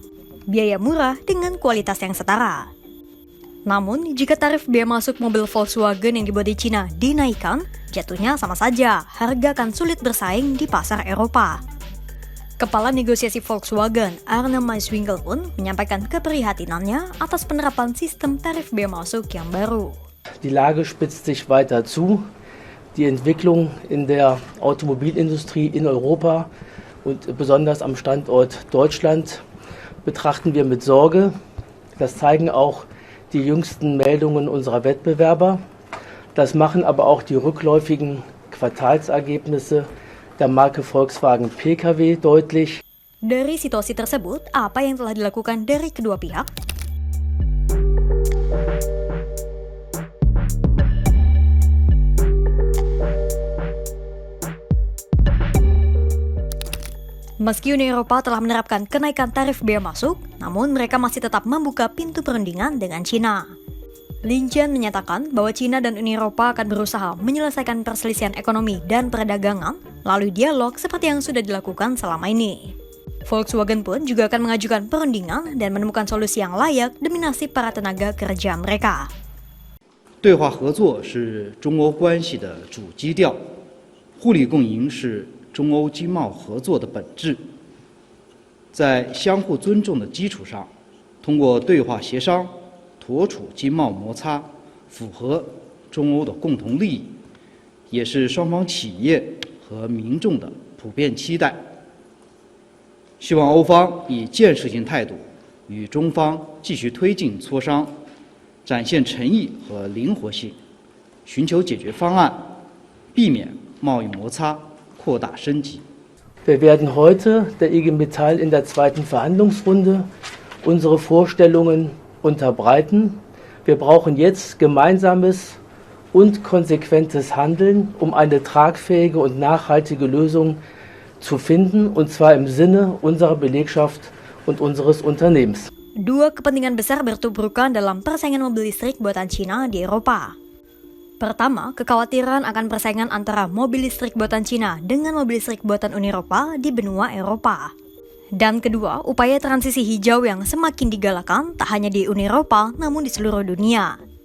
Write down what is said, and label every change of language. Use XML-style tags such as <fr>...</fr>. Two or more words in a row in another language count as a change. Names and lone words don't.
<id>Biaya murah dengan kualitas yang setara. Namun, jika tarif bea masuk mobil Volkswagen yang dibuat di Cina dinaikkan, jatuhnya sama saja, harga akan sulit bersaing di pasar Eropa. Kepala negosiasi Volkswagen, Arne Maiswinkel pun menyampaikan keprihatinannya atas penerapan sistem tarif bea masuk yang baru.</id> <de>Die Lage spitzt sich weiter zu. Die Entwicklung in der Automobilindustrie in Europa und besonders am Standort Deutschland betrachten wir mit Sorge. Das zeigen auch die jüngsten Meldungen unserer Wettbewerber. Das machen aber auch die rückläufigen Quartalsergebnisse der Marke Volkswagen Pkw deutlich.</de> <id>Dari situasi tersebut, apa yang telah dilakukan dari kedua pihak? Meski Uni Eropa telah menerapkan kenaikan tarif bea masuk, namun mereka masih tetap membuka pintu perundingan dengan Cina. Lin Jian menyatakan bahwa Cina dan Uni Eropa akan berusaha menyelesaikan perselisihan ekonomi dan perdagangan melalui dialog seperti yang sudah dilakukan selama ini. Volkswagen pun juga akan mengajukan perundingan dan menemukan solusi yang layak demi nasib para tenaga kerja mereka.</id> <zh>对话合作是中欧关系的主基调，互利共赢是 中欧经贸合作的本质，在相互尊重的基础上，通过对话协商，妥处经贸摩擦，符合中欧的共同利益，也是双方企业和民众的普遍期待。希望欧方以建设性态度与中方继续推进磋商，展现诚意和灵活性，寻求解决方案，避免贸易摩擦 扩大升级。</zh> <de>Wir werden heute der IG Metall in der zweiten Verhandlungsrunde unsere Vorstellungen unterbreiten. Wir brauchen jetzt gemeinsames und konsequentes Handeln, um eine tragfähige und nachhaltige Lösung zu finden, und zwar im Sinne unserer Belegschaft und unseres Unternehmens.</de> <id>Dua kepentingan besar bertubrukan dalam persaingan mobil listrik buatan Cina di Eropa. Pertama, kekhawatiran akan persaingan antara mobil listrik buatan Cina dengan mobil listrik buatan Uni Eropa di benua Eropa. Dan kedua, upaya transisi hijau yang semakin digalakan tak hanya di Uni Eropa namun di seluruh dunia.</id>